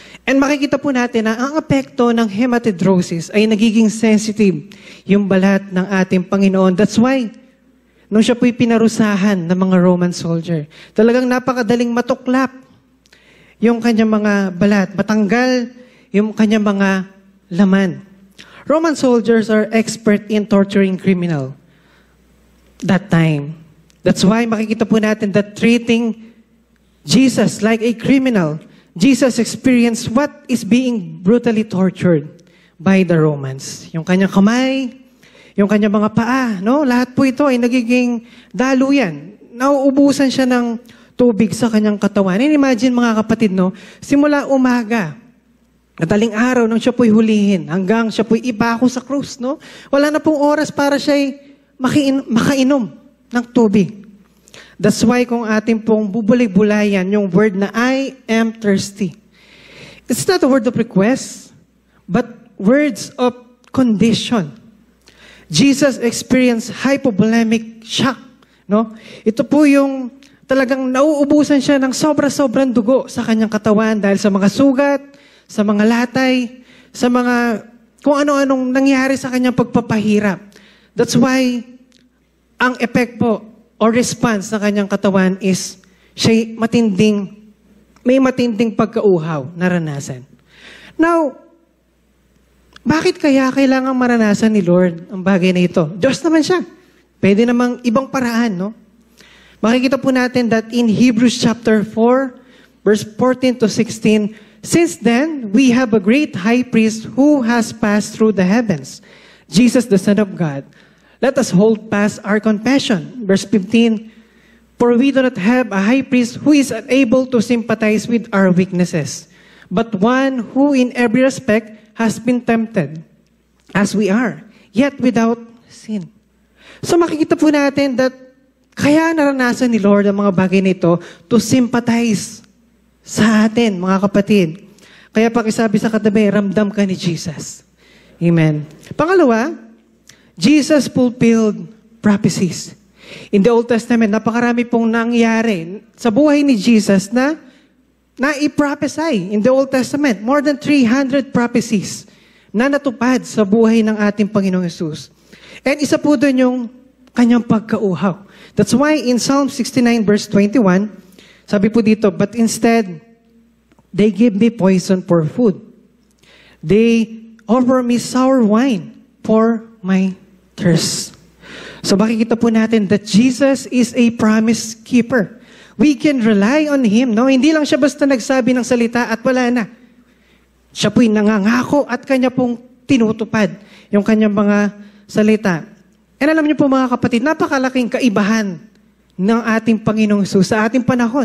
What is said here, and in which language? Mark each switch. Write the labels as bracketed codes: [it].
[tl] And makikita po natin na ang apekto ng hematidrosis ay nagiging sensitive yung balat ng ating Panginoon. That's why, nung siya po'y pinarusahan ng mga Roman soldier, talagang napakadaling matuklap yung kanyang mga balat, matanggal yung kanyang mga laman. [en] Roman soldiers are expert in torturing criminal that time. That's why [tl] makikita po natin [en] that treating Jesus like a criminal, Jesus experienced what is being brutally tortured by the Romans. [tl] Yung kanyang kamay, yung kanyang mga paa, no? Lahat po ito ay nagiging daluyan. Nauubusan siya ng tubig sa kanyang katawan. [en] And imagine [tl] mga kapatid, no? Simula umaga, madaling araw nang siya po'y hulihin, hanggang siya po'y ipako sa krus, no? Wala na pong oras para siya'y makainom ng tubig. [en] That's why [tl] kung ating pong bubulay-bulayan yung word na [en] I am thirsty. It's not a word of request, but words of condition. Jesus experienced hypovolemic shock. No? [tl] Ito po yung talagang nauubusan siya ng sobra-sobrang dugo sa kanyang katawan dahil sa mga sugat, sa mga latay, sa mga kung ano-anong nangyari sa kanyang pagpapahirap. That's why ang effect po or response sa kanyang katawan is siya may matinding pagkauhaw naranasan. Now, bakit kaya kailangang maranasan ni Lord ang bagay na ito? Diyos naman siya. Pwede namang ibang paraan, no? Makikita po natin [en] that in Hebrews chapter 4, verse 14 to 16, since then, we have a great high priest who has passed through the heavens, Jesus, the Son of God. Let us hold fast our confession. Verse 15, for we do not have a high priest who is unable to sympathize with our weaknesses, but one who in every respect has been tempted, as we are, yet without sin. [tl] So makikita po natin that kaya naranasan ni Lord ang mga bagay nito [en] to sympathize [tl] sa atin, mga kapatid. Kaya pakisabi sa katabi, ramdam ka ni Jesus. Amen. [en] Pangalawa, Jesus fulfilled prophecies. In the Old Testament, [tl] napakarami pong nangyari sa buhay ni Jesus na [en] i-prophesy in the Old Testament. More than 300 prophecies [tl] na natupad sa buhay ng ating Panginoong Hesus. And isa po doon yung kanyang pagkauhaw. [en] That's why in Psalm 69 verse 21, [tl] sabi po dito, [en] but instead, they give me poison for food. They offer me sour wine for my thirst. So [tl] makikita po natin [en] that Jesus is a promise keeper. We can rely on Him. No? [tl] Hindi lang siya basta nagsabi ng salita at wala na. Siya po'y nangangako at kanya pong tinutupad yung kanyang mga salita. And alam niyo po mga kapatid, napakalaking kaibahan ng ating Panginoong Hesus sa ating panahon.